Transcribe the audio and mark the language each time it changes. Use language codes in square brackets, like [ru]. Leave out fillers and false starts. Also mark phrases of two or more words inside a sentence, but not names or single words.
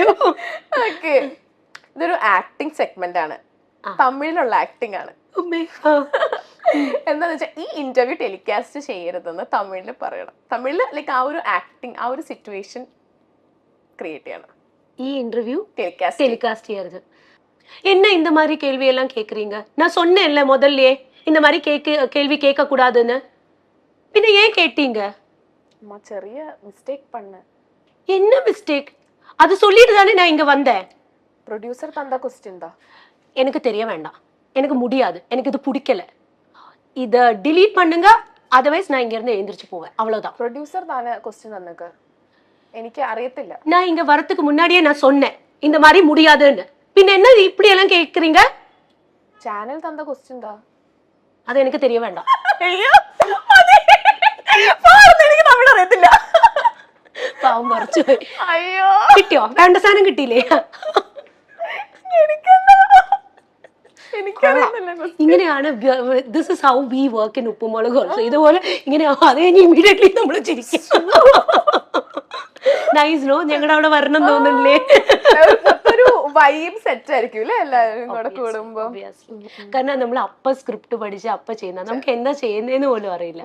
[ml] ഓക്കെ, ഇതൊരു ആക്ടിങ് സെഗ്മെന്റ് ആണ്, തമിഴിലുള്ള ആക്ടിങ് ആണ്. എന്താന്ന് വെച്ചാൽ ഈ ഇന്റർവ്യൂ ടെലികാസ്റ്റ് ചെയ്യരുതെന്ന് തമിഴില് പറയണം. തമിഴില് ലൈക്ക് ആ ഒരു ആക്ടിങ്, ആ ഒരു സിറ്റുവേഷൻ ക്രിയേറ്റ് ചെയ്യണം. ഈ ഇന്റർവ്യൂ [ta] டெலிகாஸ்ட் செய்யறது. என்ன இந்த மாதிரி கேள்வி எல்லாம் கேக்குறீங்க? நான் சொன்னேன்ல முதல்லயே இந்த மாதிரி கேள்வி கேட்க கூடாதுன்னு. பின்ன ஏன் கேட்டீங்க? அம்மா ചെറിയ மிஸ்டேக் பண்ண. என்ன மிஸ்டேக்? அது சொல்லிட்டு தானே நான் இங்க வந்தேன். ப்ரொடியூசர் தந்த क्वेश्चन தான். எனக்கு தெரிய வேண்டாம், எனக்கு முடியாது, எனக்கு இது பிடிக்கல, இத delete பண்ணுங்க, அதர்வைஸ் நான் இங்க இருந்து எழுந்திருச்சு போவேன், அவ்வளவுதான். ப்ரொடியூசர் தானே क्वेश्चन தந்தக்கு, எனக்கு അറിയത്തില്ല. நான் இங்க வரதுக்கு முன்னாடியே நான் சொன்னேன் இந்த மாதிரி முடியாதுன்னு. பின்ன என்ன இப்படி எல்லாம் கேக்குறீங்க? சேனல் தந்த क्वेश्चन தான், அது எனக்கு தெரிய வேண்டாம். ஐயோ பாருங்க, [ml] എനിക്ക് തമിഴ് അറിയത്തില്ല. പാവം മറിച്ചു പോയി. അയ്യോ, കിട്ടിയോ? വേണ്ട സാധനം കിട്ടിയില്ലേ? ഇങ്ങനെയാണ് [en] This is how we work in Uppumulak also. [ml] ഇതുപോലെ ഇങ്ങനെ അത് കഴിഞ്ഞ് ഇമ്മീഡിയറ്റ്ലി നമ്മൾ ചിരിക്കും. [en] nice no, [ml] ഞങ്ങളുടെ അവിടെ വരണം തോന്നുന്നില്ലേ? ഒരു [en] vibe set [ml] ആയിരിക്കും അല്ലേ എല്ലാവരും കൂടെ കൂടുമ്പോ. കാരണം നമ്മൾ അപ്പ സ്ക്രിപ്റ്റ് പഠിച്ച് അപ്പ ചെയ്യുന്ന, നമുക്ക് എന്താ ചെയ്യുന്നതെന്ന് പോലും അറിയില്ല.